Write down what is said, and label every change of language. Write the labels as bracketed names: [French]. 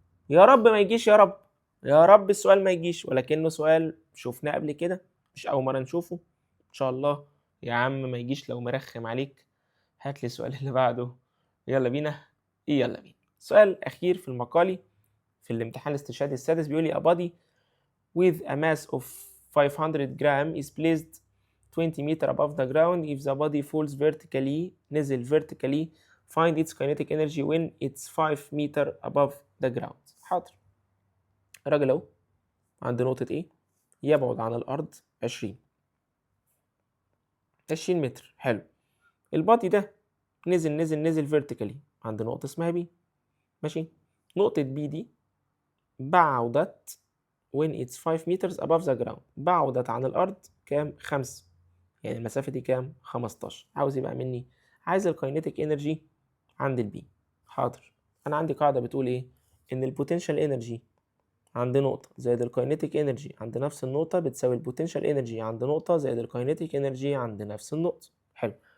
[Arabic] يا رب ما يجيش، يا رب يا رب السؤال ما يجيش، ولكنه سؤال شفناه قبل كده، مش أول مرة نشوفه إن شاء الله. يا عم ما يجيش لو مرخم عليك. هات لي السؤال اللي بعده. يلا بينا. يلا بينا. سؤال أخير في المقالي في الامتحان الاستشهادي السادس. بيقول لي [English] a body with a mass of 500 gram is placed 20 meter above the ground. If the body falls vertically، [Arabic] نزل [English] vertically، find its kinetic energy when it's 5 meter above the ground. [Arabic] حاضر. الراجل اهو عند نقطة ايه؟ يبعد عن الأرض 20 متر. حلو. البادي ده نزل vertically عند نقطة اسمها بي. ماشي. نقطة بي دي بعدت [English] when it's 5 meters above the ground. [Arabic] بعدت عن الأرض كام؟ 5. يعني المسافة دي كام؟ 15. عاوز يبقى مني؟ عايز الكاينيتيك انرجي عند البي. حاضر. أنا عندي قاعدة بتقول إيه؟ إن البوتنشال انرجي عند نقطة زائد الكاينيتيك انرجي عند نفس النقطة بتساوي البوتنشال انرجي عند نقطة زائد الكاينيتيك انرجي عند نفس النقطة. حلو.